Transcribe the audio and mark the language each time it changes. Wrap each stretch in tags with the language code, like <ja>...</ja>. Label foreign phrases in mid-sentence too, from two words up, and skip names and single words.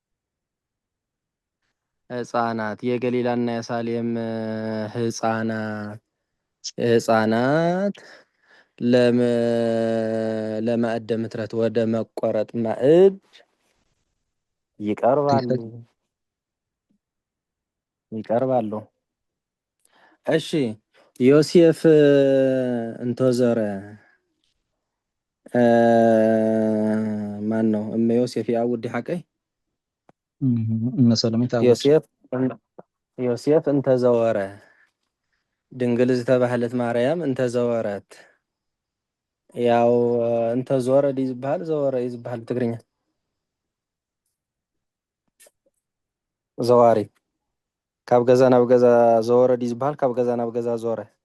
<am>ህፃናት የገሊላና የሳሌም ህፃናት</am> <gez>ለማዕደ ምትረት</gez> <am>ወደ መቆረጥ ማዕድ ይቀርባሉ። እሺ ዮሴፍ እንተዘረ ማን ነው</am> <gez>እመ ዮሴፍ ያውድ</gez> <am>ሐቀይ</am> <gez>እመ ሰሎሜ ታውድ</gez> <ti>ዮሴፍ እንተዘወረ ድንግል ዝተባህለት ማርያም እንተዘወረት ያው እንተዞረ ዲዝባል ዘወረ ይዝባል ትግርኛ ዘዋሪ ካብ ገዛ ናብ ገዛ ዘወረ ዲዝባል ካብ ገዛ ናብ ገዛ ዞረ</ti>